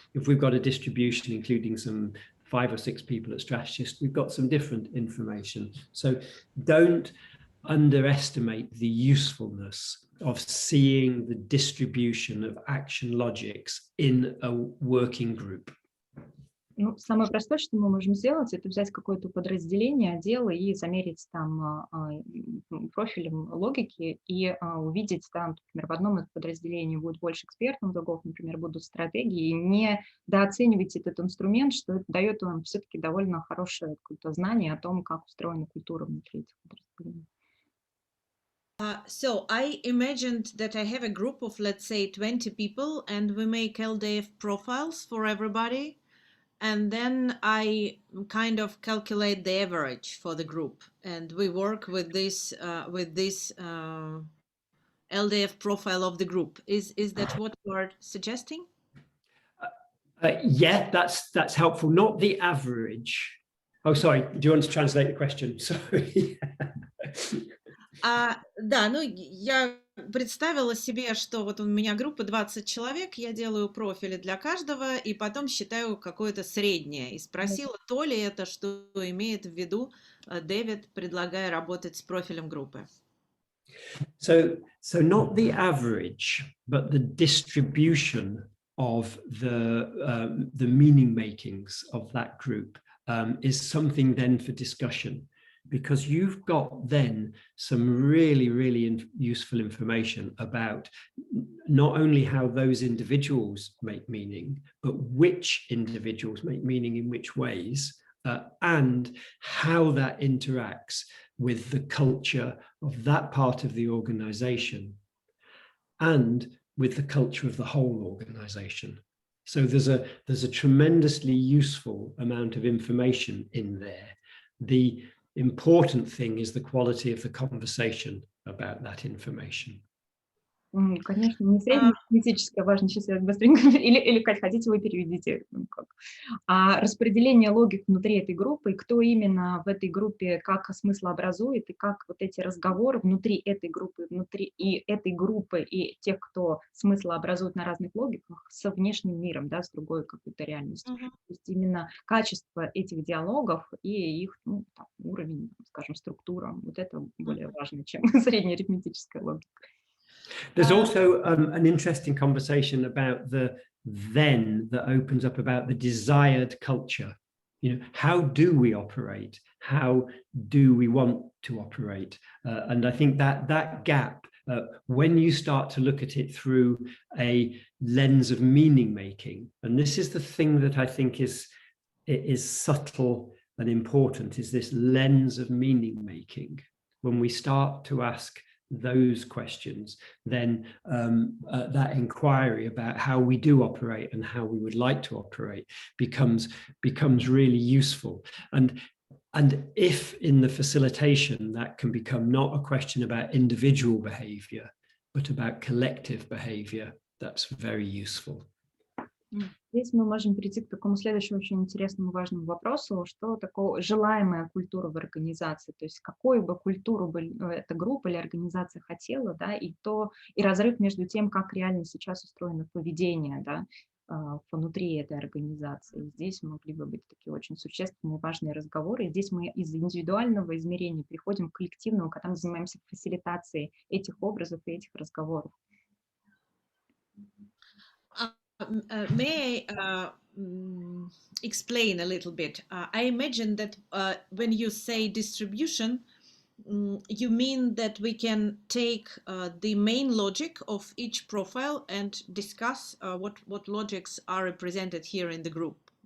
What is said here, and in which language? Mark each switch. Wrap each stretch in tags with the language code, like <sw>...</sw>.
<en>If we've got a distribution including some 5 or 6 people at strategist, we've got some different information. So don't underestimate the usefulness of seeing the distribution of action logics in a working group.</en> <ru>Ну, самое простое, что мы можем сделать, это взять какое-то подразделение, отдел и замерить там профилем логики и увидеть там, например, в одном из подразделений будет больше экспертов, в другом, например, будут стратегии, и не недооценивайте этот инструмент, что это дает вам все-таки довольно хорошее какое-то знание о том, как устроена культура внутри этих подразделений.</ru> <en>So I imagined that I have a group of, let's say, 20 people, and we make LDF profiles for everybody. And then I kind of calculate the average for the group, and we work with this LDF profile of the group. Is that what you are suggesting? Yeah, that's helpful. Not the average. Oh, sorry. Do you want to translate the question? Sorry.</en> <ru>Да, ну я представила себе, что вот у меня группа 20 человек, я делаю профили для каждого и потом считаю какое-то среднее. И спросила, то ли это, что имеет в виду Дэвид, предлагая работать с профилем группы.</ru> <en>So not the average, but the distribution of the meaning makings of that group is something then for discussion. Because you've got then some really useful information about not only how those individuals make meaning, but which individuals make meaning in which ways, and how that interacts with the culture of that part of the organization and with the culture of the whole organization. So there's a tremendously useful amount of information in there. The important thing is the quality of the conversation about that information.</en> <ru>Конечно, не среднеарифметическое, важно, сейчас я быстренько, или Кать, хотите, вы переведите, а распределение логик внутри этой группы, и кто именно в этой группе как смыслообразует, и как вот эти разговоры внутри этой группы, и тех, кто смыслообразует на разных логиках, со внешним миром, да, с другой какой-то реальностью. То есть именно качество этих диалогов и их уровень, скажем, структура, вот это более важно, чем среднеарифметическая логика.</ru> <en>There's also an interesting conversation about the then that opens up about the desired culture. You know, how do we operate? How do we want to operate? And I think that gap, when you start to look at it through a lens of meaning making, and this is the thing that I think is subtle and important, is this lens of meaning making. When we start to ask those questions, then that inquiry about how we do operate and how we would like to operate becomes really useful. And if in the facilitation that can become not a question about individual behavior, but about collective behavior, that's very useful.</en> <ru>Здесь мы можем перейти к такому следующему очень интересному важному вопросу, что такое желаемая культура в организации, то есть какую бы культуру бы эта группа или организация хотела, да, и разрыв между тем, как реально сейчас устроено поведение, да, внутри этой организации. Здесь могли бы быть такие очень существенные, важные разговоры. И здесь мы из индивидуального измерения переходим к коллективному, когда мы занимаемся фасилитацией этих образов и этих разговоров.</ru> <en>May I explain a little bit? I imagine that when you say distribution, you mean that we can take the main logic of each profile and discuss what logics are represented here in the group.</en>